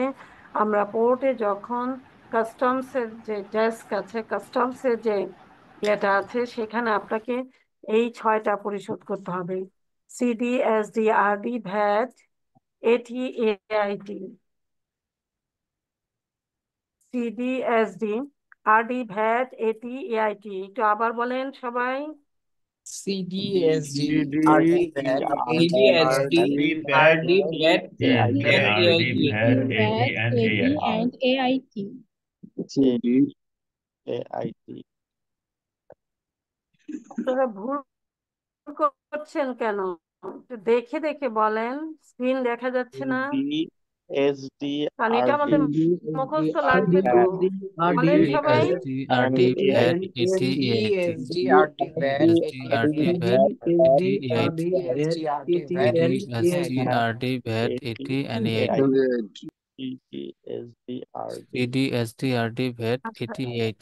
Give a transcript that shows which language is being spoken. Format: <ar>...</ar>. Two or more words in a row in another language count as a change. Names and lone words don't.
<bn>আমরা পোর্টে যখন কাস্টমসের যে ডেস্ক আছে, কাস্টমসের যে ইয়েটা আছে, সেখানে আপনাকে এই 6টা পরিশোধ করতে হবে।</bn> <en>CD, SD, RD, VAT, AT, AIT. CD, SD, RD, VAT, AT, AIT.</en> <bn>একটু আবার বলেন সবাই।</bn> <en>CD, SD, CD, RD, VAT, AD, SD, RD, VAT, SD, and RD, AIT. VAT, AD, and AIT. AIT. CD, AIT.</en> <bn>আপনারা ভুল করছেন কেন? একটু দেখে দেখে বলেন, স্ক্রিন দেখা যাচ্ছে না।</bn> <en>CD, SD,</en> <bn>কারণ এটা</bn> <en>RD,</en> <bn>আমাদের মুখস্থ লাগবে তো। বলেন সবাই।</bn> <en>SD, RD, VAT, AT, EIT. SD, RD, VAT, SD, RD, VAT, AT, EIT. SD, RD, VAT, CD, SD, RD, VAT, AT, and EIT. CD, SD, RD, CD, SD, RD, VAT, AT, EIT.</en>